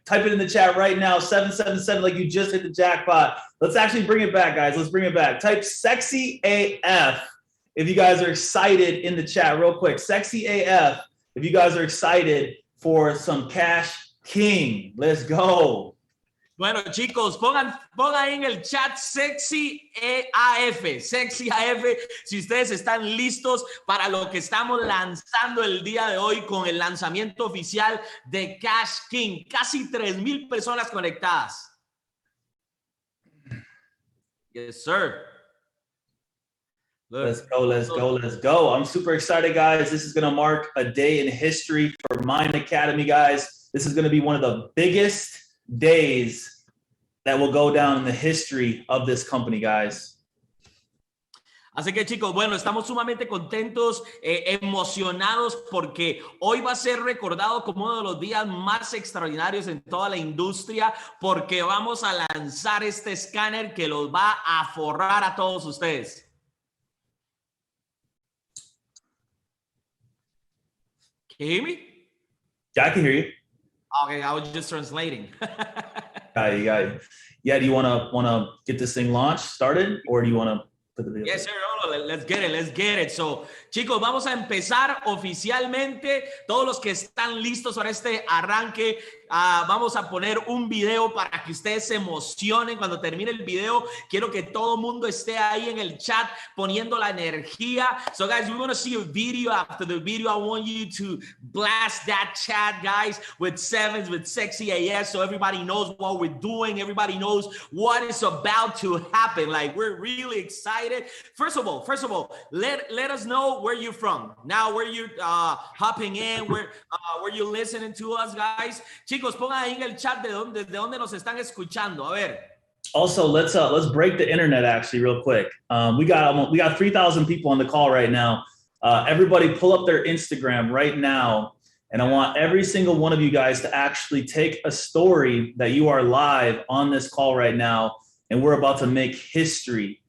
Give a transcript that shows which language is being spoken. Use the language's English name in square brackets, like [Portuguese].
[English] Type it in the chat right now. 777, like you just hit the jackpot. Let's actually bring it back, guys. Let's bring it back. Type sexy AF if you guys are excited in the chat real quick. Sexy AF if you guys are excited for some Cashking. Let's go. [Spanish] Bueno, chicos, pongan ahí en el chat sexy AF, sexy AF, si ustedes están listos para lo que estamos lanzando el día de hoy con el lanzamiento oficial de Cashking. Casi 3,000 personas conectadas. [English] Yes, sir. Look. Let's go, let's go, let's go. I'm super excited, guys. This is going to mark a day in history for Mind Academy, guys. This is going to be one of the biggest days that will go down in the history of this company, guys. [Spanish] Así que, chicos, bueno, estamos sumamente contentos, emocionados, porque hoy va a ser recordado como uno de los días más extraordinarios en toda la industria, porque vamos a lanzar este escáner que los va a forrar a todos ustedes. [English] Can you hear me? Yeah, I can hear you. Okay, I was just translating. Got you. Yeah, do you wanna get this thing launched, started, or do you wanna put the video? Yes, sir. Let's get it. So, [Spanish] chicos, vamos a empezar oficialmente. Todos los que están listos para este arranque, vamos a poner un video para que ustedes se emocionen. Cuando termine el video, quiero que todo el mundo esté ahí en el chat poniendo la energía. [English] So, guys, we want to see a video. After the video, I want you to blast that chat, guys, with sevens, with sexy AS, so everybody knows what we're doing. Everybody knows what is about to happen. Like, we're really excited. First of all, let us know where you're from. Now, where you hopping in, where you listening to us, guys. [Spanish] Chicos, pongan ahí en el chat desde dónde nos están escuchando. A ver. [English] Also, let's break the internet actually real quick. We got 3,000 people on the call right now. Everybody pull up their Instagram right now, and I want every single one of you guys to actually take a story that you are live on this call right now, and we're about to make history.